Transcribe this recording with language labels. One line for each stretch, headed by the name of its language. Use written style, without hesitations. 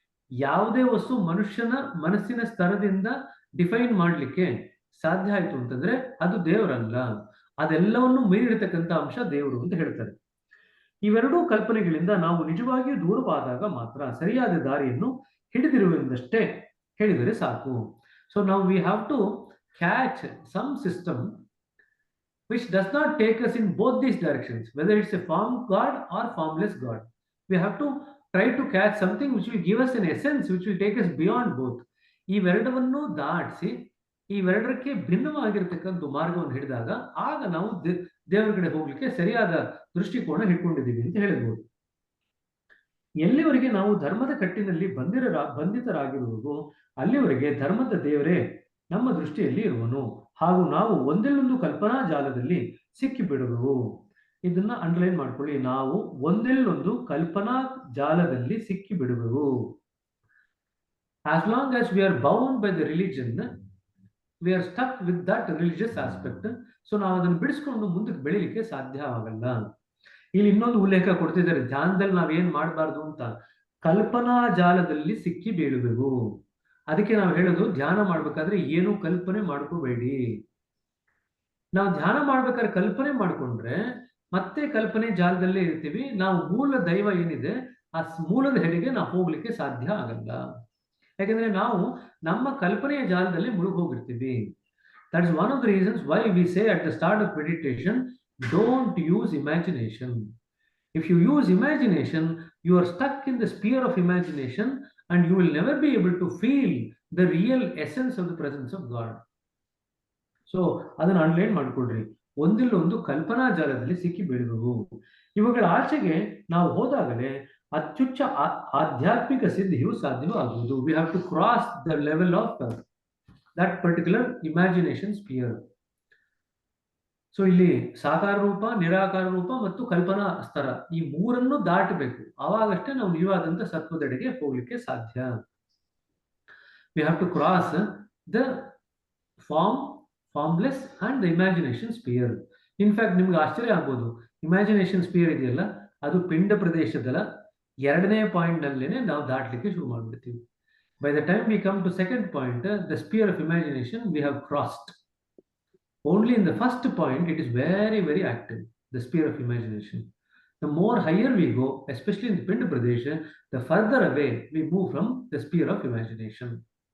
Kannada: ಯಾವುದೇ ವಸ್ತು ಮನುಷ್ಯನ ಮನಸ್ಸಿನ ಸ್ತರದಿಂದ ಡಿಫೈನ್ ಮಾಡ್ಲಿಕ್ಕೆ ಸಾಧ್ಯ ಆಯ್ತು ಅಂತಂದ್ರೆ ಅದು ದೇವರಲ್ಲ, ಅದೆಲ್ಲವನ್ನು ಮೀರಿರ್ತಕ್ಕಂಥ ಅಂಶ ದೇವರು ಅಂತ ಹೇಳ್ತಾರೆ. ಇವೆರಡೂ ಕಲ್ಪನೆಗಳಿಂದ ನಾವು ನಿಜವಾಗಿಯೂ ದೂರವಾದಾಗ ಮಾತ್ರ ಸರಿಯಾದ ದಾರಿಯನ್ನು ಹಿಡಿದಿರುವೆಂದಷ್ಟೇ ಹೇಳಿದರೆ ಸಾಕು.
English: so
Kannada: ನಾವು
English: We have to catch some system which does not take us in both these directions, whether it's a form God or formless God. We have to try to catch something which will give us an essence, which will take us beyond both.
Kannada: ಇವೆರಡವನ್ನು ದಾಟಿಸಿ ಇವೆರಡಕ್ಕೆ ಭಿನ್ನವಾಗಿರ್ತಕ್ಕಂಥ ಮಾರ್ಗವನ್ನು ಹಿಡಿದಾಗ ಆಗ ನಾವು ದೇವರ ಕಡೆ ಹೋಗ್ಲಿಕ್ಕೆ ಸರಿಯಾದ ದೃಷ್ಟಿಕೋನ ಹಿಡ್ಕೊಂಡಿದ್ದೀವಿ ಅಂತ ಹೇಳ್ಬೋದು. ಎಲ್ಲಿವರೆಗೆ ನಾವು ಧರ್ಮದ ಕಟ್ಟಿನಲ್ಲಿ ಬಂಧಿತರಾಗಿರುವುದು ಅಲ್ಲಿವರೆಗೆ ಧರ್ಮದ ದೇವರೇ ನಮ್ಮ ದೃಷ್ಟಿಯಲ್ಲಿ ಇರುವನು, ಹಾಗೂ ನಾವು ಒಂದೆಲ್ಲೊಂದು ಕಲ್ಪನಾ ಜಾಲದಲ್ಲಿ ಸಿಕ್ಕಿ ಬಿಡುವೆವು. ಇದನ್ನ ಅಂಡರ್ಲೈನ್ ಮಾಡ್ಕೊಳ್ಳಿ. ನಾವು ಒಂದೆಲ್ಲೊಂದು ಕಲ್ಪನಾ ಜಾಲದಲ್ಲಿ ಸಿಕ್ಕಿ ಬಿಡುವೆವು.
English: As long as we are bound by the religion, we are stuck with that religious aspect.
Kannada: So ನಾವು ಅದನ್ನು ಬಿಡಿಸ್ಕೊಂಡು ಮುಂದಕ್ಕೆ ಬೆಳಿಲಿಕ್ಕೆ ಸಾಧ್ಯ ಆಗಲ್ಲ. ಇಲ್ಲಿ ಇನ್ನೊಂದು ಉಲ್ಲೇಖ ಕೊಡ್ತಿದ್ದಾರೆ, ಧ್ಯಾನದಲ್ಲಿ ನಾವೇನ್ ಮಾಡಬಾರ್ದು ಅಂತ, ಕಲ್ಪನಾ ಜಾಲದಲ್ಲಿ ಸಿಕ್ಕಿ ಬೀಳಬೇಕು. ಅದಕ್ಕೆ ನಾವು ಹೇಳೋದು, ಧ್ಯಾನ ಮಾಡ್ಬೇಕಾದ್ರೆ ಏನು ಕಲ್ಪನೆ ಮಾಡ್ಕೋಬೇಡಿ. ನಾವು ಧ್ಯಾನ ಮಾಡ್ಬೇಕಾದ್ರೆ ಕಲ್ಪನೆ ಮಾಡ್ಕೊಂಡ್ರೆ ಮತ್ತೆ ಕಲ್ಪನೆ ಜಾಲದಲ್ಲೇ ಇರ್ತೀವಿ. ನಾವು ಮೂಲ ದೈವ ಏನಿದೆ ಆ ಮೂಲದ ಹೆಡೆಗೆ ನಾವು ಹೋಗ್ಲಿಕ್ಕೆ ಸಾಧ್ಯ ಆಗಲ್ಲ. ಯಾಕಂದ್ರೆ ನಾವು ನಮ್ಮ ಕಲ್ಪನೆಯ ಜಾಲದಲ್ಲಿ ಮುಳುಗೋಗಿರ್ತೀವಿ.
English: That is one of the reasons why we say at the start of meditation, don't use imagination. If you use imagination, you are stuck in the sphere of imagination and you will never be able to feel the real essence of the presence of God.
Kannada: So ಅದನ್ನು online ಮಾಡ್ಕೊಳ್ರಿ. ಒಂದಿಲ್ಲ ಒಂದು ಕಲ್ಪನಾ ಜಾಲದಲ್ಲಿ ಸಿಕ್ಕಿ ಬೀಳಬೇಕು. ಇವುಗಳ ಆಚೆಗೆ ನಾವು ಹೋದಾಗಲೇ ಅತ್ಯುಚ್ಚ ಆಧ್ಯಾತ್ಮಿಕ ಸಿದ್ಧಿಯು ಸಾಧ್ಯವಾಗುವುದು.
English: We have to cross the level of that particular imagination sphere.
Kannada: So ಇಲ್ಲಿ ಸಾಕಾರ ರೂಪ, ನಿರಾಕಾರ ರೂಪ ಮತ್ತು ಕಲ್ಪನಾ ಸ್ತರ, ಈ ಮೂರನ್ನು ದಾಟಬೇಕು. ಆವಾಗಷ್ಟೇ ನಾವು ನಿಜವಾದಂತ ಸತ್ವದೆಡೆಗೆ ಹೋಗ್ಲಿಕ್ಕೆ ಸಾಧ್ಯ.
English: We have to cross the formless and the imagination sphere. In fact,
Kannada: ನಿಮ್ಗೆ ಆಶ್ಚರ್ಯ ಆಗ್ಬೋದು, ಇಮ್ಯಾಜಿನೇಷನ್ ಸ್ಪಿಯರ್ ಇದೆಯಲ್ಲ, ಅದು ಪಿಂಡ ಪ್ರದೇಶದ 2ನೇ ಪಾಯಿಂಟ್ ನಲ್ಲೇನೆ ನಾವು ದಾಟಲಿಕ್ಕೆ ಶುರು ಮಾಡ್ಬಿಡ್ತೀವಿ.
English: By the time we come to second point, the sphere of imagination we have crossed. Only in the first point it is very, very active, the sphere of imagination. The more higher we go, especially in the Pinda Pradesh, the further away we move from the sphere of imagination.